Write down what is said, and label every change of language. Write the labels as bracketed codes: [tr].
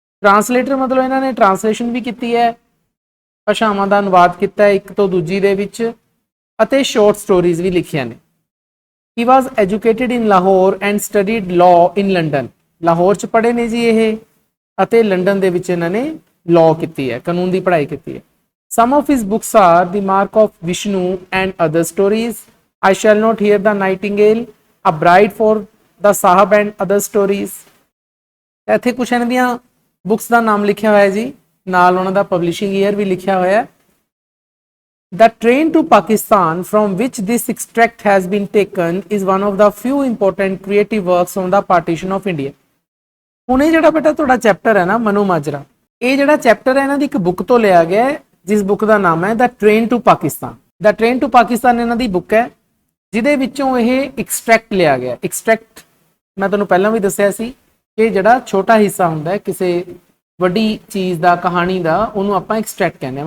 [pa] Translator ਮਤਲਬ ਇਹਨਾਂ ਨੇ ਟਰਾਂਸਲੇਸ਼ਨ ਵੀ ਕੀਤੀ ਹੈ, ਭਾਸ਼ਾਵਾਂ ਦਾ ਅਨੁਵਾਦ ਕੀਤਾ ਹੈ ਇੱਕ ਤੋਂ ਦੂਜੀ ਦੇ ਵਿੱਚ, ਅਤੇ ਸ਼ਾਰਟ ਸਟੋਰੀਜ਼ ਵੀ ਲਿਖੀਆਂ ਨੇ। [en] He was educated in Lahore and studied law in London. [pa] Lahore 'ਚ ਪੜ੍ਹੇ ਨੇ ਜੀ ਇਹ, ਅਤੇ ਲੰਡਨ ਦੇ ਵਿੱਚ ਇਹਨਾਂ ਨੇ ਲਾਅ ਕੀਤੀ ਹੈ, ਕਾਨੂੰਨ ਦੀ ਪੜ੍ਹਾਈ ਕੀਤੀ ਹੈ। [en] Some of his books are The Mark of Vishnu and Other Stories, I Shall Not Hear the Nightingale, A Bride for the Sahab and Other Stories। [pa] ਇੱਥੇ ਕੁਛ ਇਹਨਾਂ ਦੀਆਂ ਬੁੱਕਸ ਦਾ ਨਾਮ ਲਿਖਿਆ ਹੋਇਆ ਜੀ, ਨਾਲ ਉਹਨਾਂ ਦਾ ਪਬਲਿਸ਼ਿੰਗ ਈਅਰ ਵੀ ਲਿਖਿਆ ਹੋਇਆ। [en] The Train to Pakistan, from which this extract has been taken, is one of the few important creative works on the partition of India। [pa] ਹੁਣ ਇਹ ਜਿਹੜਾ ਬੇਟਾ ਤੁਹਾਡਾ ਚੈਪਟਰ ਹੈ ਨਾ ਮਨੋਮਾਜਰਾ, ਇਹ ਜਿਹੜਾ ਚੈਪਟਰ ਹੈ ਇਹਨਾਂ ਦੀ ਇੱਕ ਬੁੱਕ ਤੋਂ ਲਿਆ ਗਿਆ ਹੈ ਜਿਸ ਬੁੱਕ ਦਾ ਨਾਮ ਹੈ ਦ train to Pakistan. The train to Pakistan ਇਹਨਾਂ ਦੀ ਬੁੱਕ ਹੈ, ਜਿਹਦੇ ਵਿੱਚੋਂ ਇਹ ਐਕਸਟ੍ਰੈਕਟ ਲਿਆ ਗਿਆ। ਐਕਸਟ੍ਰੈਕਟ ਮੈਂ ਤੁਹਾਨੂੰ ਪਹਿਲਾਂ ਵੀ ਦੱਸਿਆ ਸੀ ਕਿ ਜਿਹੜਾ ਛੋਟਾ ਹਿੱਸਾ ਹੁੰਦਾ ਹੈ ਕਿਸੇ ਵੱਡੀ ਚੀਜ਼ ਦਾ, ਕਹਾਣੀ ਦਾ, ਉਹਨੂੰ ਆਪਾਂ ਐਕਸਟ੍ਰੈਕਟ ਕਹਿੰਦੇ ਹਾਂ।